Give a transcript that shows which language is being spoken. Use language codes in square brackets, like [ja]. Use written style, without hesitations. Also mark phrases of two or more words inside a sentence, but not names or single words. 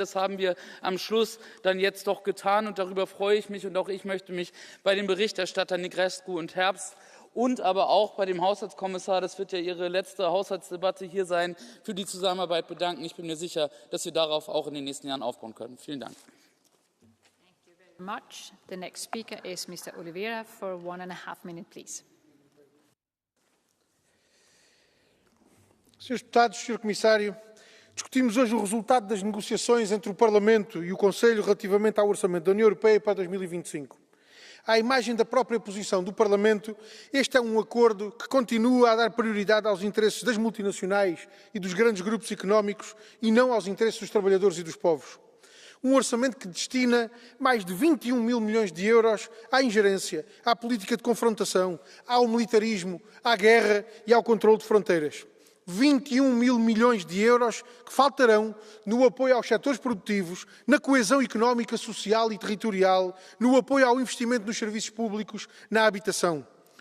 [de] Das haben wir am Schluss dann jetzt doch getan und darüber freue ich mich und auch ich möchte mich bei den Berichterstattern Negrescu und Herbst und aber auch bei dem Haushaltskommissar, das wird ja Ihre letzte Haushaltsdebatte hier sein, für die Zusammenarbeit bedanken. Ich bin mir sicher, dass wir darauf auch in den nächsten Jahren aufbauen können. Vielen Dank. [en] Much. The next speaker is Mr. Oliveira for 1.5 minutes, please. [pt] Senhores Deputados, Sr. Comissário, discutimos hoje o resultado das negociações entre o Parlamento e o Conselho relativamente ao Orçamento da União Europeia para 2025. À imagem da própria posição do Parlamento, este é um acordo que continua a dar prioridade aos interesses das multinacionais e dos grandes grupos económicos e não aos interesses dos trabalhadores e dos povos. Um orçamento que destina mais de 21 mil milhões de euros à ingerência, à política de confrontação, ao militarismo, à guerra e ao controle de fronteiras. 21 mil milhões de euros que faltarão no apoio aos setores produtivos, na coesão económica, social e territorial, no apoio ao investimento nos serviços públicos, na habitação.